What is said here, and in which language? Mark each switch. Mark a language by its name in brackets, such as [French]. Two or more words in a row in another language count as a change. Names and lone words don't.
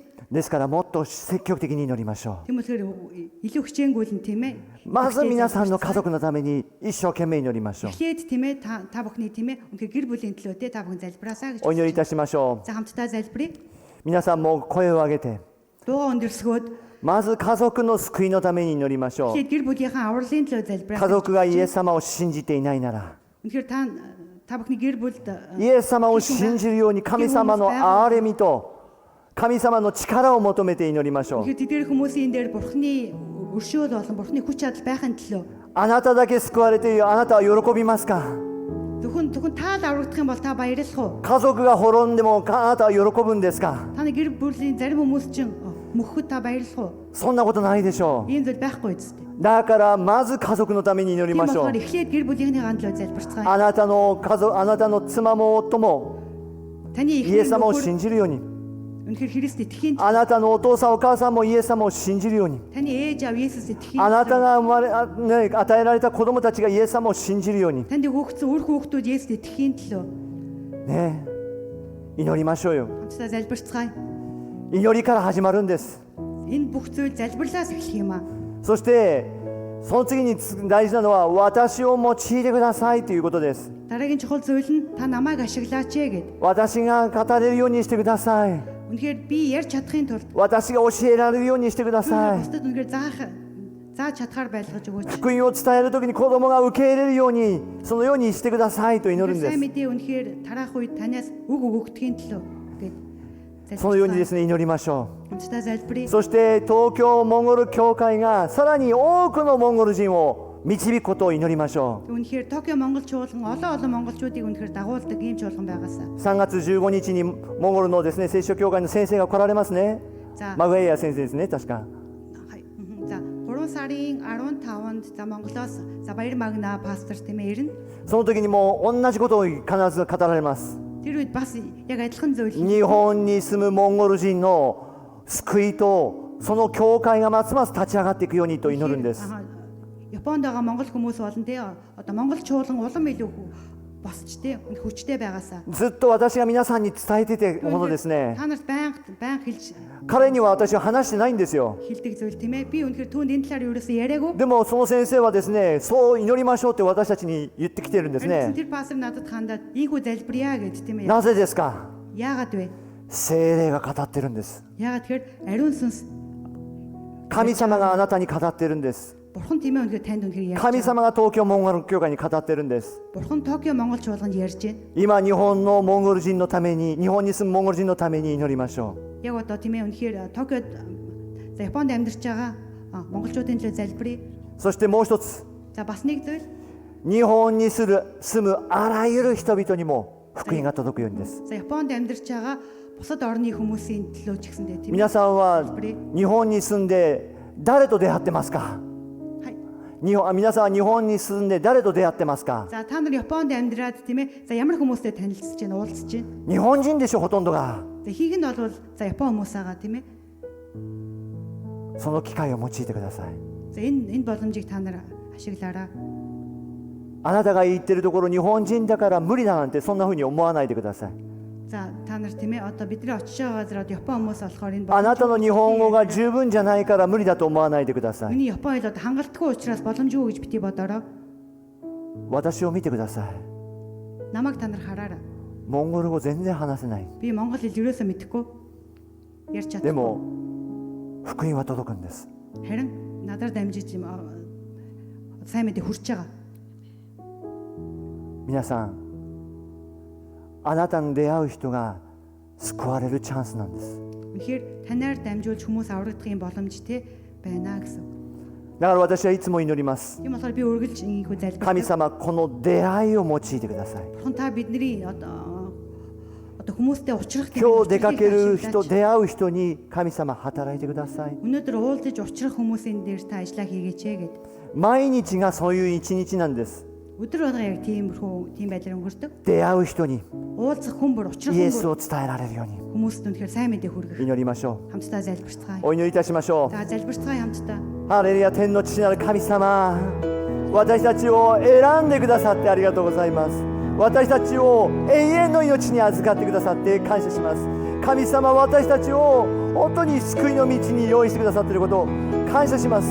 [Japanese] ですからもっと積極的に祈りましょ [Mongolian] Тийм болохоор илүү хичээнгүйлэн тийм ээ. [Japanese] う。まず皆さんの家族のために一生懸命祈りましょう。 [Mongolian] Эхлээд тийм ээ та бүхний тийм ээ үнхээр гэр бүлийн төлөө тийм та бүхэн залбираасаа гэж. [Japanese] お祈りいたしましょ [Mongolian] За хамтдаа залбирая. [Japanese] う。皆さんも声を上げて、 [Mongolian] Дуугаа өндөрсгөөд [Japanese] まず家族の救いのために祈りましょう。 [Mongolian] эхлээд гэр бүлийнхаа авралын төлөө [Japanese] 家 [Mongolian] залбираасаа. [Japanese] 族がイエス様を信じていないなら、 [Mongolian] Үнэхээр та бүхний гэр бүлд [Japanese] イエス様を信じるように神様の憐れみと神様の力を求めて祈りましょう。 [Mongolian] Тэгэхээр тэдгээр хүмүүсийн дээр бурхны өршөөл болон бурхны хүч чадал байхын төлөө [Japanese] あなただけ救われているあなたは喜びますか？ [Mongolian] зөвхөн та л аврагдах юм бол та баярлах уу? [Japanese] 家族が滅んでもあなたは喜ぶんですか？ [Mongolian] Таны гэр бүлийн зарим хүмүүс чинь мөхөд та баярлах уу? [Japanese] そんなことないでしょう。 [Mongolian] Ийм зүйл байхгүй зү. [Japanese] だからまず家族のために祈り [Mongolian] Тийм [Japanese] ましょ [Mongolian] болохоор [Japanese] う。 [Mongolian] эхлээд гэр бүлийнхний гандлоо залбирцгаая. [Japanese] あなたの家族、あなたの妻も夫も [Mongolian] Таны [Japanese] イエ [Mongolian] эхнэр [Japanese] ス様を [Mongolian] нөхөр [Japanese] 信じるように、 [Mongolian] үнэхээр Христ итгэхийн [Japanese] あなたのお父さんお母さんもイエス様を信じるように、 [Mongolian] таны ээж аав Есүс итгэхийн [Japanese] あなたが与えられた子供たちがイエス様を信じるように、 [Mongolian] танд хөөгцөн үр хүүхдүүд Есүс итгэхийн төлөө [Japanese] ね、祈りましょうよ。 [Mongolian] хамтдаа залбирцгаая. [Japanese] 祈りから始まるんです。 [Mongolian] Энэ бүх зүйл залбирлаас эхлэх юм аа. [Japanese] そしてその次に大事なのは私を用いてくださいということです。 [Mongolian] Дараагийн чухал зүйл нь та намайг ашиглаач гэд. [Japanese] 私が語れるようにしてください。 [Mongolian] Үнэхээр би ярьж чадахын тулд [Japanese] 私が教えられるようにしてください。 [Mongolian] бусдад үнэхээр зааж чадхаар байлгаж өгөөч. [Japanese] 福音を伝える時に子供が受け入れるようにそのようにしてくださいと祈るんで [Mongolian] сайн [Japanese] す。 [Mongolian] мэдээ үнэхээр тараах үед танаас үг өгөгдөхийн төлөө гэж [Japanese] そのようにですね祈りましょ [Mongolian] Хамтдаа залбирая. [Japanese] う。そして東京モンゴル教会がさらに多くのモンゴル人を導くことを祈りましょ [Mongolian] Үнэхээр Токио Монгол чуулган олон монголчуудыг үнэхээр дагуулдаг ийм чуулган байгаасаа. [Japanese] う。3月15日にモンゴルのですね聖書教会の先生が来られますね。 [Mongolian] За [Japanese] マグエイヤ先生ですね確か。 [Mongolian] За 3 сарын 15-нд за Монголоос за Баяр Магна пастор тийм ээ ирнэ. [Japanese] その時にも同じことを必ず語られます。 [Mongolian] Тэр үед бас яг адилхан зүйл [Japanese] 日本に住むモンゴル人の救いとその教会がますます立ち上がっていくようにと祈るんです。 [Mongolian] Японд байгаа монгол хүмүүс болон тий одоо монгол чуулган улам илүү босч тий хүчтэй байгаасаа. [Japanese] ずっと私が皆さんに伝えててものですね。 [Mongolian] Та нарт баян хэлж [Japanese] 彼には私は話してないんですよ。 [Mongolian] хэлдэг зүйл тийм ээ. Би үнэхээр түүнд энэ талаар ерөөсөө яриаггүй. [Japanese] でもその先生はですね、そう祈りましょうって私たちに言ってきてるんですね。 [Mongolian] Тэр пастор надад хандаад ийхүү залбирая гэж тийм ээ. [Japanese] なぜですか？ [Mongolian] Яагаад вэ? [Japanese] 聖霊が語ってるんです。 [Mongolian] Яагаад тэгэхээр ариун сүнс [Japanese] 神様があなたに語ってるんです。 [Mongolian] Бурхан тийм ээ үнэхээр танд үнэхээр ярьж [Japanese] 神 [Mongolian] байгаа. [Japanese] 様が東京モンゴル教会に語ってるんです。 [Mongolian] Бурхан Токио Монгол чуулганд ярьж байна. [Japanese] 今日本のモンゴル人のために、日本に住むモンゴル人のために祈りましょう。 [Mongolian] Яг одоо тийм ээ үнэхээр Токиод за Японд амьдарч байгаа монголчуудын төлөө залбирая. [Japanese] そしてもう一つ、 [Mongolian] За бас нэг зүйл [Japanese] 日本に住むあらゆる人々にも福音が届くようにです。 [Mongolian] за Японд амьдарч байгаа бусад орны хүмүүсийн төлөө ч гэсэндээ тийм ээ. [Japanese] 皆さんは日本に住んで誰と出会ってますか？はい. 皆さんは日本に住んで誰と出会ってますか？ [Mongolian] За та нар Японд амьдраад тийм ээ. За ямар хүмүүстэй танилцж байна, уулзж байна. [Japanese] 日本人でしょ、ほとんどが。 [Mongolian] За ихийг нь бол за Япон хүмүүс байгаа тийм ээ. [Japanese] その機会を用いてください。 [Mongolian] За энэ боломжийг та нар ашиглаарай. [Japanese] あなたが言ってるところ日本人だから無理だなんてそんな風に思わないでください。 [Mongolian] За та нар тийм ээ одоо бидний очиж байгаа газар Япон хүмүүс болохоор энэ [Japanese] あなたの日本語が十分じゃないから無理だと思わないでください。 [Mongolian] миний Япон хэл одоо хангалтгүй учраас боломжгүй гэж бити бодороо. [Japanese] 私を見てください。 [Mongolian] Намайг та нар хараарай. [Japanese] モンゴル語全然話せない。 [Mongolian] Би монгол хэл ерөөсөө мэдэхгүй. Ярьж [Japanese] で [Mongolian] чадахгүй. [Japanese] も福音は届くんです。 [Mongolian] Харин надаар дамжиж юм сайн мэдээ хүрч байгаа. [Japanese] 皆さん、あなたに出会う人が救われるチャンスなんです。 [Mongolian] Үнэхээр танаар дамжуулж хүмүүс аврагдахын боломж те байна гэсэн. [Japanese] だから私はいつも祈ります。 [Mongolian] Тийм болохоор би үргэлж ийхүү [Japanese] 神 [Mongolian] залбирдаг. [Japanese] 様、この出会いを用いてください。 [Mongolian] Бурхан та бидний одоо хүмүүстэй уулзрах тийм [Japanese] 今日出かける [Mongolian] үйлчлэлийг [Japanese] 人、 [Mongolian] ашиглаж, [Japanese] 出会う人に神様働いてください。 [Mongolian] өнөөдөр уулзаж уулзрах хүмүүсийн дээр та ажиллаа хийгээч гэд. [Japanese] 毎日がそういう一日なんです。 [Mongolian] Өдөр болго яг тийм байдлаар өнгөрдөг. [Japanese] 出会う人に [Mongolian] Уулзах хүн бүр уулзрах [Japanese] イエ [Mongolian] хүн [Japanese] ス [Mongolian] бүр [Japanese] を伝えられるように [Mongolian] хүмүүст үнэхээр сайн мэдээ хүргэх. [Japanese] 祈りましょ [Mongolian] Хамтдаа залбирцгаая. [Japanese] う。お祈りいたしましょう。 [Mongolian] За залбирцгаая хамтдаа. [Japanese] ハレルヤ、天の父なる神様、私たちを選んでくださってありがとうございます。私たちを永遠の命に預かってくださって感謝します。神様、私たちを本当に救いの道に用意してくださっていることを感謝します。